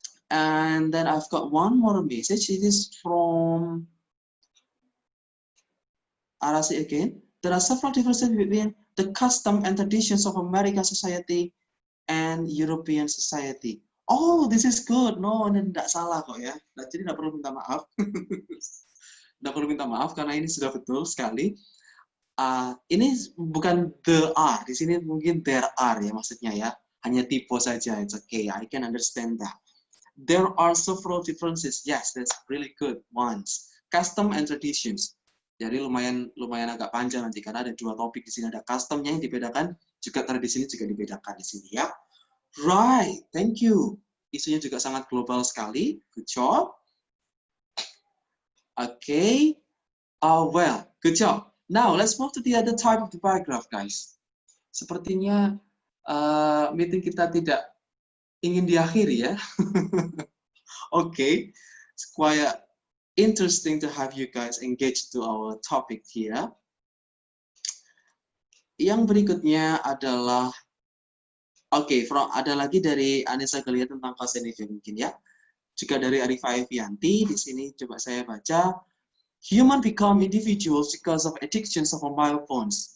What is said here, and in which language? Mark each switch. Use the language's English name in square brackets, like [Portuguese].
[English] And then I've got one more message. It is from Arasi again. There are several differences between the custom and traditions of American society and European society. Oh, this is good. [Indonesian] No, ini tidak salah kok ya. Jadi tidak perlu minta maaf. Tidak perlu minta maaf karena ini sudah betul sekali. Ini bukan the are. Di sini mungkin there are ya maksudnya ya. Hanya typo saja. [English] It's okay. I can understand that. There are several differences. Yes, that's really good ones. Custom and traditions. [Indonesian] Jadi lumayan agak panjang nanti karena ada dua topik di sini, ada customnya yang dibedakan, juga tradisinya juga dibedakan di sini ya. [English] Right, thank you. [Indonesian] Isunya juga sangat global sekali. [English] Good job. Okay. Well, good job. Now let's move to the other type of the paragraph, guys. [Indonesian] Sepertinya meeting kita tidak ingin diakhiri ya. [English] Okay, it's quite interesting to have you guys engaged to our topic here. [Indonesian] Yang berikutnya adalah, ada lagi dari Anissa Galia tentang cause and effect mungkin ya. Juga dari Arifah Evianti, di sini coba saya baca. [English] Human become individuals because of addictions of mobile phones.